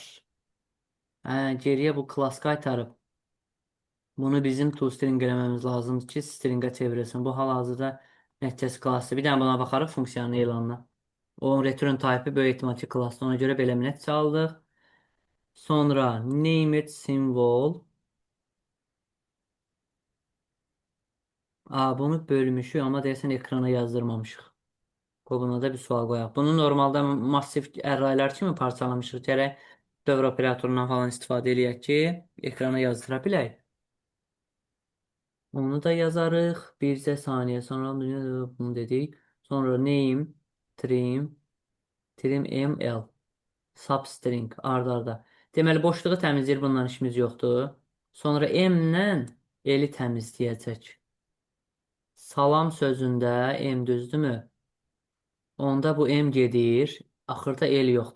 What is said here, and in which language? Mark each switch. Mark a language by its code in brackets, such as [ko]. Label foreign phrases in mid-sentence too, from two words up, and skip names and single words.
[az] Geriyə bu klass qaytarıb. Bunu bizim toString eləməmiz lazımdır ki, stringə çevirsin. Bu hal-hazırda nəticəsi klassdır. Bir dənə buna baxarıq funksiyanın elanına. Onun return type'ı böyük ehtimal ki, klassdır. Ona görə belə bir nəticə aldıq. Sonra [en] named symbol. [az] Bunu bölmüşük, amma deyəsən ekrana yazdırmamışıq. Qoy buna da bir sual qoyaq. Bunu normalda massiv arraylar kimi parçalamışıq. Gərək dövr operatorundan falan istifadə eləyək ki, ekrana yazdıra bilək. Onu da yazarıq. Bircə saniyə sonra bunu dedik. Sonra [en] name, trim [az] ml, substring arda. Deməli boşluğu təmizləyir. Bundan işimiz yoxdur. Sonra m-lə l-i təmizləyəcək. Salam sözündə m düzdürmü? Onda bu m gedir. Axırda l yoxdur.